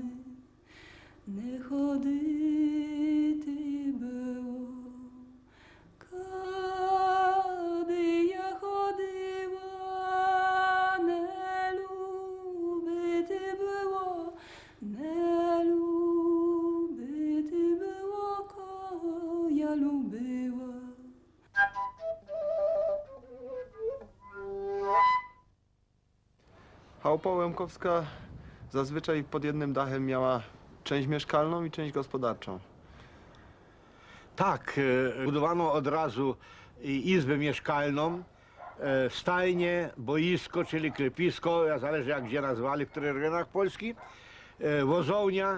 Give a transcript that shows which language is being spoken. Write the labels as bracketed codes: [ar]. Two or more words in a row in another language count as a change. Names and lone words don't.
[uk] Не ходити було, коли я ходила, не любити було, не любити було, кого я любила. [pl] Chałupa łemkowska zazwyczaj pod jednym dachem miała część mieszkalną i część gospodarczą. Tak, budowano od razu izbę mieszkalną, stajnie, boisko, czyli klepisko, zależy jak gdzie nazwali, w których regionach Polski, wozownia.